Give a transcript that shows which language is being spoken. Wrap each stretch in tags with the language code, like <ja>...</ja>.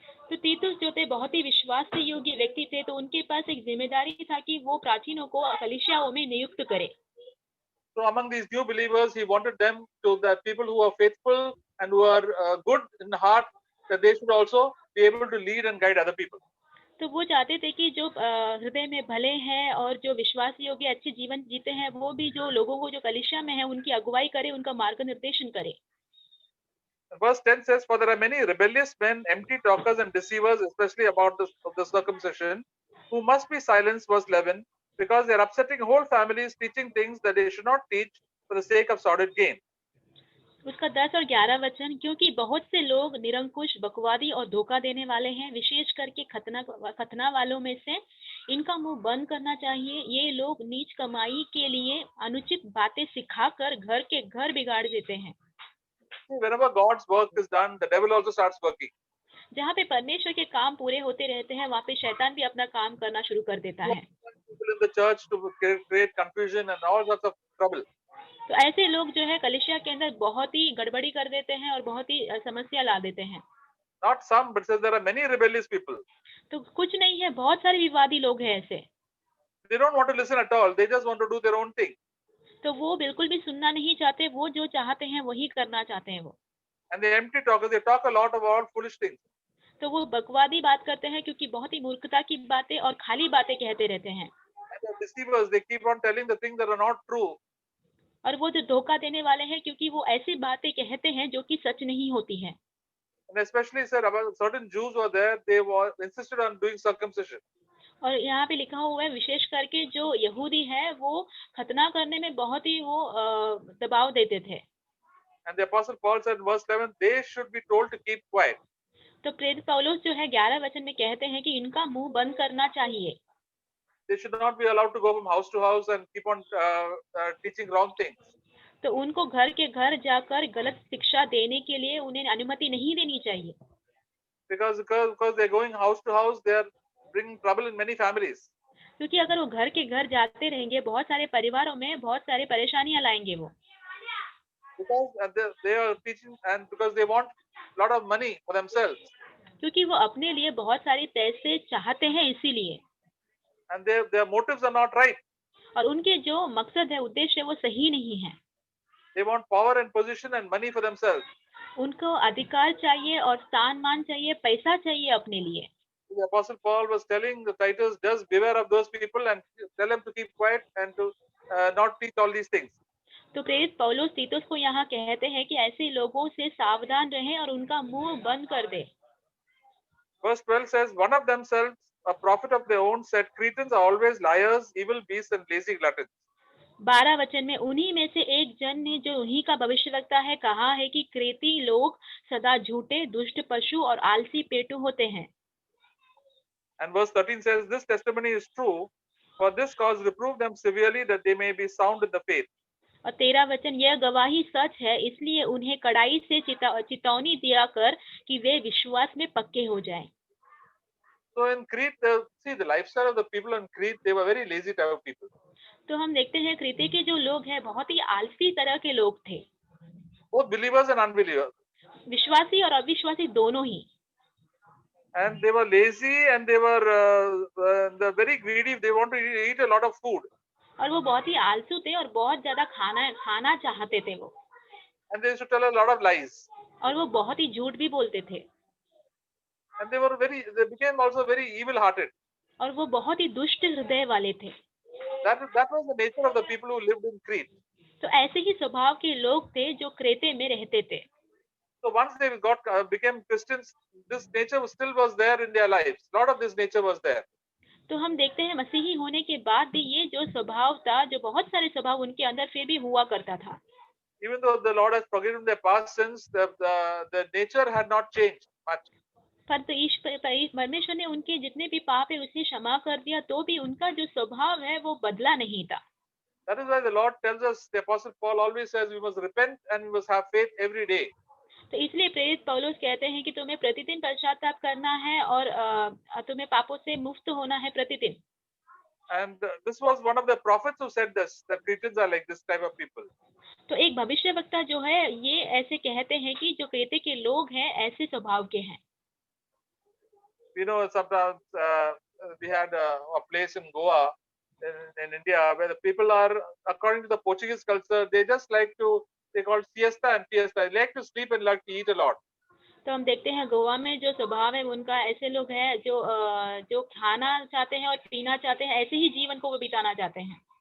<hi>तो तीतुस जो थे बहुत ही विश्वास योग्य व्यक्ति थे, तो उनके पास एक जिम्मेदारी था कि वो प्राचीनों को कलीसियाओं में नियुक्त करें।</hi> <en>So among these new believers, he wanted them to, the people who are faithful and who are good in heart, that they should also be able to lead and guide other people.</en> <hi>तो वो चाहते थे कि जो हृदय में भले हैं और जो विश्वास योग्य अच्छे जीवन जीते हैं, वो भी जो लोगों को जो कलीसिया में है उनकी अगुवाई करे, उनका मार्गनिर्देशन करे।</hi> <en>Verse 10 says, "For there are many rebellious men, empty talkers and deceivers, especially about the circumcision, who must be silenced." Verse 11, because they are upsetting whole families, teaching things that they should not teach for the sake of sordid gain.</en> <hi>उसका 10 और 11 वचन, क्योंकि बहुत से लोग निरंकुश, बकवादी और धोखा देने वाले हैं, विशेष करके खतना वालों में से। इनका मुंह बंद करना चाहिए। ये लोग नीच कमाई के लिए अनुचित बातें सिखाकर घर के घर बिगाड़ देते हैं।</hi> <en>Whenever God's work is done, the devil also starts working.</en> <hi>जहाँ पे परमेश्वर के काम पूरे होते रहते हैं, वहाँ पे शैतान भी अपना काम करना शुरू कर देता है।</hi> <en>People in the church to create confusion and all sorts of trouble.</en> <hi>तो ऐसे लोग जो है कलीसिया के अंदर बहुत ही गड़बड़ी कर देते हैं और बहुत ही समस्या ला देते हैं।</hi> <en>Not some, but says there are many rebellious people.</en> <hi>तो कुछ नहीं है, बहुत सारे विवादी लोग हैं ऐसे।</hi> <en>They don't want to listen at all. They just want to do their own thing.</en> <hi>तो वो बिल्कुल भी सुनना नहीं चाहते, वो जो चाहते हैं वही करना चाहते हैं वो।</hi> <en>And the empty talkers, they talk a lot about foolish things.</en> <hi>तो वो बकवादी बात करते हैं, क्योंकि बहुत ही मूर्खता की बातें और खाली बातें कहते रहते हैं।</hi> <en>And the deceivers, they keep on telling the things that are not true.</en> <hi>और वो जो धोखा देने वाले हैं, क्योंकि वो ऐसी बातें कहते हैं जो कि सच नहीं होती हैं।</hi> <en>And especially, sir, about certain Jews were there, they were insisted on doing circumcision.</en> <hi>और यहाँ पे लिखा हुआ है, विशेष करके जो यहूदी है वो खतना करने में बहुत ही वो दबाव देते थे।</hi> <en>And the apostle Paul said in verse 11, they should be told to keep quiet.</en> <hi>तो प्रेरित पौलुस जो है 11 वचन में कहते हैं कि इनका मुंह बंद करना चाहिए।</hi> <en>They should not be allowed to go from house to house and keep on teaching wrong things.</en> <hi>तो उनको घर के घर जाकर गलत शिक्षा देने के लिए उन्हें अनुमति नहीं देनी चाहिए।</hi> <en>Because they're going house to house, they are bringing trouble in many families.</en> <hi>क्योंकि अगर वो घर के घर जाते रहेंगे, बहुत सारे परिवारों में बहुत सारे परेशानियां लाएंगे वो।</hi> <en>Because they are teaching and because they want a lot of money for themselves.</en> <hi>क्योंकि वो अपने लिए बहुत सारे पैसे चाहते हैं, इसीलिए।</hi> <en>And their motives are not right.</en> <hi>और उनके जो मकसद है, उद्देश्य है, वो सही नहीं है।</hi> <en>They want power and position and money for themselves.</en> <hi>उनको अधिकार चाहिए और स्थान मान चाहिए, पैसा चाहिए अपने लिए।</hi> <en>The apostle Paul was telling the Titus, just beware of those people and tell them to keep quiet and to not teach all these things.</en> <hi>तो प्रेरित पौलुस तीतुस को यहाँ कहते हैं कि ऐसे लोगों से सावधान रहें और उनका मुंह बंद कर दे।</hi> <en>Verse 12 says, one of themselves, a prophet of their own, said, Cretans are always liars, evil beasts and lazy gluttons.</en> <hi>12 वचन में उन्हीं में से एक जन ने, जो उन्हीं का भविष्यवक्ता है, कहा है कि क्रेती लोग सदा झूठे, दुष्ट पशु और आलसी पेटू होते हैं।</hi> <en>And verse 13 says, this testimony is true. For this cause reprove them severely, that they may be sound in the faith.</en> <hi>और 13 वचन, यह गवाही सच है, इसलिए उन्हें कड़ाई से चितौनी दिया कर कि वे विश्वास में पक्के हो जाएं।</hi> <en>So in Crete, see the lifestyle of the people in Crete, they were very lazy type of people.</en> <hi>तो हम देखते हैं क्रेते के जो लोग हैं बहुत ही आलसी तरह के लोग थे।</hi> <en>Both believers and unbelievers.</en> <hi>विश्वासी और अविश्वासी दोनों ही।</hi> <en>And they were lazy and they were very greedy. They want to eat a lot of food.</en> <hi>और वो बहुत ही आलसू थे और बहुत ज्यादा खाना चाहते थे वो।</hi> <en>And they used to tell a lot of lies.</en> <hi>और वो बहुत ही झूठ भी बोलते थे।</hi> <en>And they became also very evil-hearted.</en> <hi>और वो बहुत ही दुष्ट हृदय वाले थे।</hi> <en>That was the nature of the people who lived in Crete.</en> <hi>तो ऐसे ही स्वभाव के लोग थे जो क्रेते में रहते थे।</hi> <en>So once they became Christians, this nature still was there in their lives. A lot of this nature was there.</en> <hi>तो हम देखते हैं मसीही होने के बाद भी ये जो स्वभाव था, जो बहुत सारे स्वभाव उनके अंदर फिर भी हुआ करता था।</hi> <en>Even though the Lord has forgiven their past sins, the nature had not changed much.</en> <hi>पर परमेश्वर ने उनके जितने भी पाप है उसे क्षमा कर दिया, तो भी उनका जो स्वभाव है वो बदला नहीं था।</hi> <en>That is why the Lord tells us, the Apostle Paul always says, we must repent and we must have faith every day.</en> <hi>तो इसलिए प्रेरित पौलुस कहते हैं कि तुम्हें प्रतिदिन पश्चाताप करना है और तुम्हें पापों से मुक्त होना है प्रतिदिन.</hi> <en>And this was one of the prophets who said this, that Cretans are like this type of people.</en> <hi>तो एक भविष्यवक्ता जो है ये ऐसे कहते हैं कि जो क्रेते के लोग हैं ऐसे स्वभाव के हैं.</hi> <en>You know, sometimes we had a place in Goa, in India, where the people are, according to the Portuguese culture, they just like to, they call siesta and fiesta. They like to sleep and like to eat a lot.</en> <hi>तो हम देखते हैं गोवा में जो स्वभाव है उनका, ऐसे लोग हैं जो खाना चाहते हैं और पीना चाहते हैं, ऐसे ही जीवन को वो बिताना चाहते हैं.</hi>